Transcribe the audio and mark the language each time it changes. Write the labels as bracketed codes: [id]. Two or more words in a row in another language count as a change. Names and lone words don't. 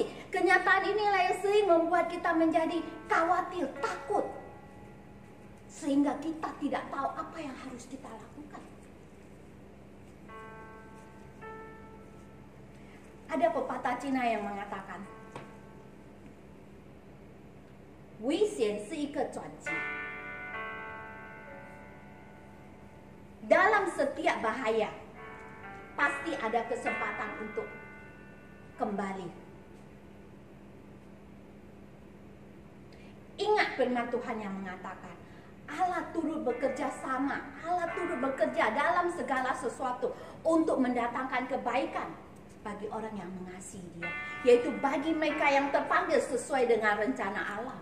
[id] Kenyataan inilah yang sering membuat kita menjadi khawatir, takut, sehingga kita tidak tahu apa yang harus kita lakukan. Ada pepatah Cina yang mengatakan, [zh] 危险是一个转机. [id] Dalam setiap bahaya, pasti ada kesempatan untuk kembali. Ingat firman Tuhan yang mengatakan, Allah turut bekerja sama, Allah turut bekerja dalam segala sesuatu untuk mendatangkan kebaikan bagi orang yang mengasihi Dia, yaitu bagi mereka yang terpanggil sesuai dengan rencana Allah.